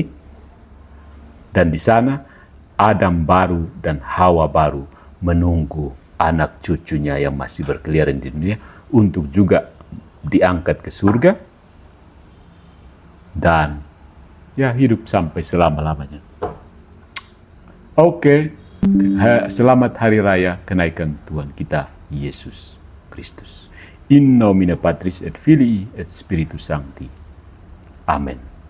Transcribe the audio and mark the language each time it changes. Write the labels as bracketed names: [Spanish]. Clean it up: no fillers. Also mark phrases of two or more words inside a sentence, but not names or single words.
[Indonesian] Dan di sana Adam baru dan Hawa baru menunggu anak cucunya yang masih berkeliaran di dunia untuk juga diangkat ke surga dan ya hidup sampai selama-lamanya. Oke, selamat hari raya kenaikan Tuhan kita Yesus Kristus. [Latin] In nomine Patris et Filii et Spiritus Sancti. [Indonesian] Amin.